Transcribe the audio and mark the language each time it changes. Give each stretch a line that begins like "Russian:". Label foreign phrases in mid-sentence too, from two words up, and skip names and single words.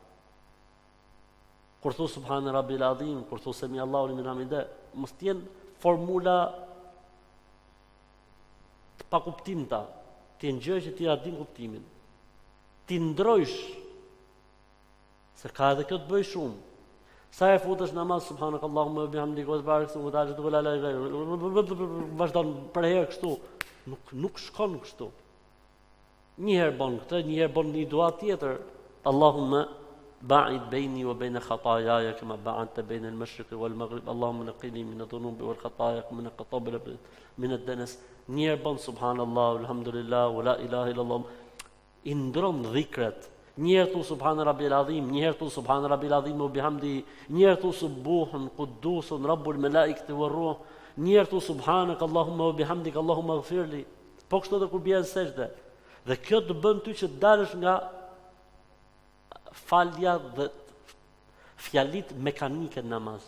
Albanian: Kur thu
Arabic: سبحان ربي العظيم,
Albanian: kur thu
Arabic: سمع الله لمن حمده,
Albanian: mos të jenë formula të pakuptimta, të jenë gjëra që ti ja din kuptimin. Ti ndrojsh se ka edhe kjo të bëj shumë. Sa e futesh namaz
Arabic: سبحانك اللهم وبحمدك وسبحانك وتعالى
Albanian: vazhdon për herë kështu, nuk shkon kështu. Një herë bën këtë, një herë bën një dua tjetër,
Arabic: اللهم باعد بيني وبين خطاياي كما باعدت بين المشرق والمغرب، اللهم نقني من الذنوب والخطايا كما نقى من الدنس.
Albanian: Një herë bën
Arabic: سبحان الله الحمد لله ولا إله إلا الله.
Albanian: I ndron dhikrat. Një herë thu
Arabic: سبحان ربي العظيم,
Albanian: një herë thu
Arabic: سبحان ربي العظيم وبحمده,
Albanian: një herë thu
Arabic: سبوح قدوس رب الملائكة والروح,
Albanian: një herë thu
Arabic: سبحانك اللهم وبحمدك اللهم اغفر لي.
Albanian: Po kështu edhe kur bie në sejdë. Dhe kjo të bën ty që të dalësh nga falja dhe fjalit mekanike në namaz.